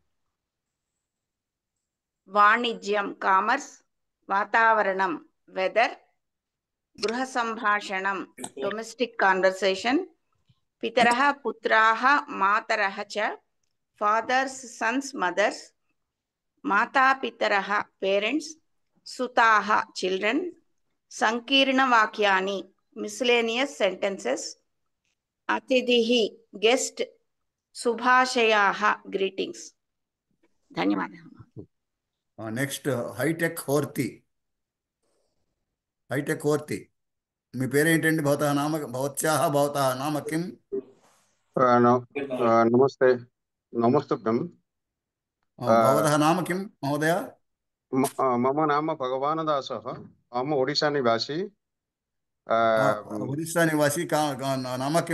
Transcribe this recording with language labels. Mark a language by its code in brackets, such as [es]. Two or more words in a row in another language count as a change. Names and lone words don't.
[sa] వాణిజ్యం కామర్స్, వాతావరణం వెదర్, గృహ సంభాషణం [en] domestic conversation, [sa] పితరः పుత్రాः మాతరः చ, [en] fathers sons mothers, [sa] మాతాపితరः పేరెంట్స్, సుతాः చిల్డ్రన్, సంకీర్ణవాక్యాని [en] miscellaneous sentences [sa] అతిథిః గెస్ట్ శుభాశయాः గ్రీటింగ్స్. [te] ధన్యవాదాలు. నెక్స్ట్ హైటెక్ హోర్తి. హైటెక్ హోర్తి, మీ పేరేంటండి? [sa] భవత్యాः నామ కిం? नमस्ते नमस्तुभ्यं। भवतः नाम किं महोदय? मम नाम भगवानदासः, अहम् ओडिशा निवासी। ओडिशा निवासी। नाम किं?